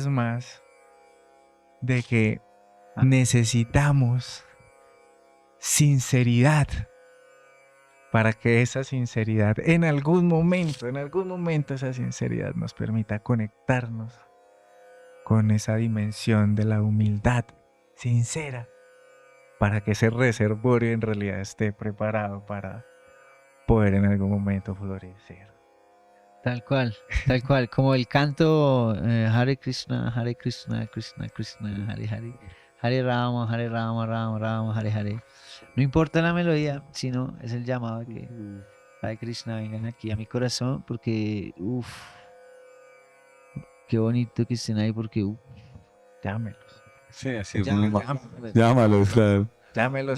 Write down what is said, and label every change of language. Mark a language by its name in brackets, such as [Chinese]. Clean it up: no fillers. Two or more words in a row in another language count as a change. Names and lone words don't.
[Spanish] más de que necesitamos sinceridad para que esa sinceridad en algún momento esa sinceridad nos permita conectarnos con esa dimensión de la humildad sincera para que ese reservorio en realidad esté preparado para poder en algún momento florecer. Tal cual, como el canto Hare Krishna, Krishna Krishna, Hare Hare, Hare Rama, Rama Rama, Hare Hare. No importa la melodía, sino es el llamado de que Hare Krishna vengan aquí a mi corazón, porque qué bonito que estén ahí, porque Llámelos. Sí, así. llámalos. Llámalos, claro. Llámelos.